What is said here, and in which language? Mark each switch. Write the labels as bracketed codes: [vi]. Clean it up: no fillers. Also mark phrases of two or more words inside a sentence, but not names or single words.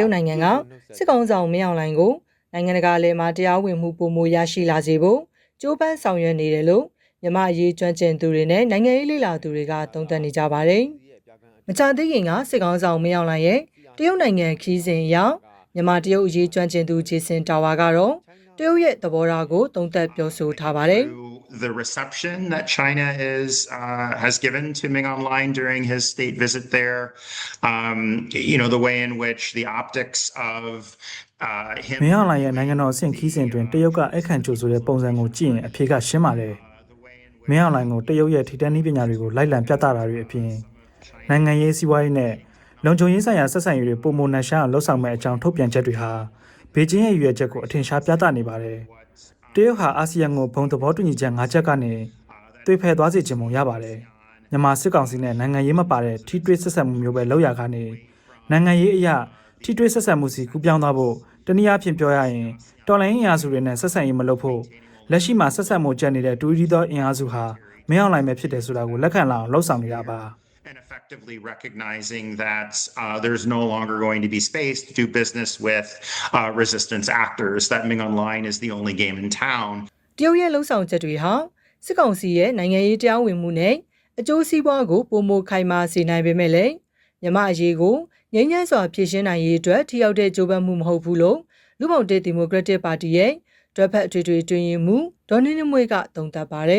[my] တရုတ်နိုင်ငံကစစ်ကောင်ဆောင်မင်းအောင်လှိုင်ကိုနိုင်ငံတကာအလယ်မှာတရားဝင်မှုပုံမရရှိလာစေဖို့ကြိုးပမ်းဆောင်ရွက်နေတယ်လို့မြန်မာအရေးကျွမ်းကျင်သူတွေနဲ့နိုင်ငံရေးလေ့လာသူတွေကသုံးသပ်နေကြပါတယ်။မကြာသေးခင်ကစစ်ကောင်ဆောင်မင်းအောင်လှိုင်ရဲ့တရုတ်နိုင်ငံခီးစဉ်ရောက်မြန်မာတရုတ်အရေးကျွမ်းကျင်သူဂျေဆင်တာဝါကတော့တရုတ်ရဲ့သဘောထားကိုသုံးသပ်ပြောဆိုထားပါတယ်။ [en] The reception that China has given to Ming Online during his state visit there, the way in which the optics of him [my] မင်းအောင်လှိုင်ရဲ့နိုင်ငံတော်အဆင့်ခီးစဉ်တွင်တရုတ်ကအခန့်ချိုဆိုတဲ့ပုံစံကိုကြည့်ရင်အဖြေကရှင်းပါတယ်။မင်းအောင်လှိုင်ကိုတရုတ်ရဲ့ထိတန်းနည်းပညာတွေကိုလိုက်လံပြသတာတွေအပြင်နိုင်ငံ ရေးစီးပွားရေးနဲ့လုံခြုံရေးဆိုင်ရာဆက်ဆံရေးတွေပုံမနှံရှားအောင်လှုပ်ဆောင်မဲ့အကြောင်းထုတ်ပြန်ချက်တွေဟာဘေကျင်းရဲ့ရည်ရွယ်ချက်ကိုအထင်ရှားပြသနေပါတယ်။တရုတ်ဟာအာဆီယံကိုဘုံသဘောတူညီချက်၅ချက်ကနေသွေးဖယ်သွားစေချင်ပုံရပါတယ်။မြန်မာစစ်ကောင်စီနဲ့နိုင်ငံရေးမပါတဲ့ထိတွေ့ဆက်ဆံမှုမျိုးပဲလောက်ရကနေနိုင်ငံရေးအရာထိတွေ့ဆက်ဆံမှုစီကူးပြောင်းသွားဖို့တနည်းအားဖြင့်ပြောရရင်တော်လိုင်းအင်အားစုတွေနဲ့ဆက်ဆံရေးမလုပ်ဖို့လက်ရှိမှာဆက်ဆံမှုကျန်နေတဲ့တူရီသောအင်အားစုဟာမင်းအောင်လှိုင်ပဲဖြစ်တယ်ဆိုတာကိုလက်ခံလာအောင်လှုံ့ဆော်နေတာပါ [en] and effectively recognizing that there's no longer going to be space to do business with resistance actors, that Ming Online is the only game in town. [my] တရုတ်ရဲ့လှုံ့ဆော်ချက်တွေဟာစစ်ကောင်စီရဲ့နိုင်ငံရေးတရားဝင်မှုနဲ့အကျိုးစီးပွားကိုပုံမခိုင်မာစေနိုင်ပေမဲ့လည်းမြန်မာအရေးကိုငြိမ်းချမ်းစွာဖြေရှင်းနိုင်ရေးအတွက်ထိရောက်တဲ့ကြိုးပမ်းမှုမဟုတ်ဘူးလို့လူ့ဘောင်တဲ့ဒီမိုကရက်တစ်ပါတီရဲ့တွဲဖက်အထွေထွေတွင်ရင်မှုဒေါ်နင်းနမွေကသုံးသပ်ပါတယ်